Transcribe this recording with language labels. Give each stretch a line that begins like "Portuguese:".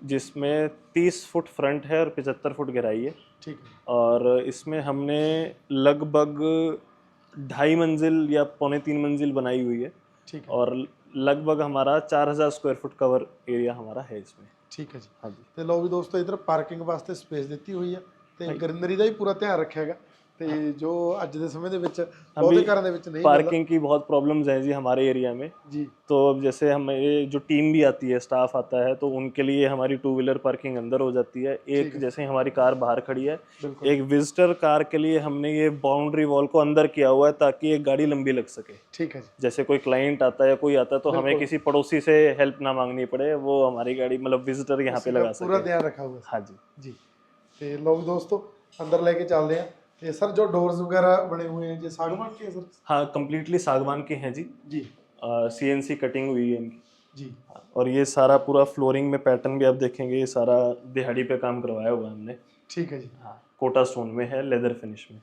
Hindi: जिसमें 30 foot front है और 75 फुट गहराई है। ठीक है। और इसमें हमने लगभग 2.5 मंजिल या पौने 3 मंजिल बनाई हुई है, ठीक है। और लगभग हमारा 4000 स्क्वायर फुट कवर एरिया हमारा है इसमें। ठीक है जी। हाँ जी।
Punjabi: ਤੇ ਲਓ ਵੀ ਦੋਸਤੋ ਇਧਰ ਪਾਰਕਿੰਗ ਵਾਸਤੇ ਸਪੇਸ ਦਿੱਤੀ ਹੋਈ ਆ ਤੇ ਹਾਂਜੀ। ਗ੍ਰੀਨਰੀ ਦਾ ਵੀ ਪੂਰਾ ਧਿਆਨ ਰੱਖਿਆ ਹੈਗਾ। ਤੇ ਜੋ ਅੱਜ ਦੇ ਸਮੇਂ ਦੇ ਵਿੱਚ ਬਹੁਤੇ ਘਰਾਂ ਦੇ ਵਿੱਚ ਨਹੀਂ ਮਿਲਦਾ।
Hindi: पार्किंग की बहुत प्रॉब्लम्स हैं जी हमारे एरिया में। जी तो अब जैसे हमारे जो टीम भी आती है, स्टाफ आता है, तो उनके लिए हमारी 2 व्हीलर पार्किंग अंदर हो जाती है। एक है। जैसे हमारी कार बाहर खड़ी है, बिल्कुल एक विजिटर कार के लिए हमने ये बाउंड्री वॉल को अंदर किया हुआ है ताकि एक गाड़ी लंबी लग सके। ठीक है जी। जैसे कोई क्लाइंट आता है या कोई आता है तो हमें बिल्कुल। किसी पड़ोसी से हेल्प ना मांगनी पड़े, वो हमारी गाड़ी मतलब विजिटर यहाँ पे उसी का लगा पूरा सके। ध्यान रखा हुआ है। हाँ जी।
Punjabi: जी ਤੇ ਲਓ ਵੀ ਦੋਸਤੋ ਅੰਦਰ ਲੈ ਕੇ ਚੱਲਦੇ ਆ। ਤੇ ਸਰ ਜੋ ਡੋਰਸ
Hindi: ਵਗੈरह बने हुए हैं ये सागवान के हैं सर? हाँ, कंप्लीटली सागवान के हैं जी। जी CNC कटिंग हुई है इनकी। जी और ये सारा पूरा फ्लोरिंग में पैटर्न भी आप देखेंगे, ये सारा दिहाड़ी पे काम करवाया हुआ है हमने। ठीक है जी। हाँ, कोटा स्टोन में है, लेदर फिनिश में।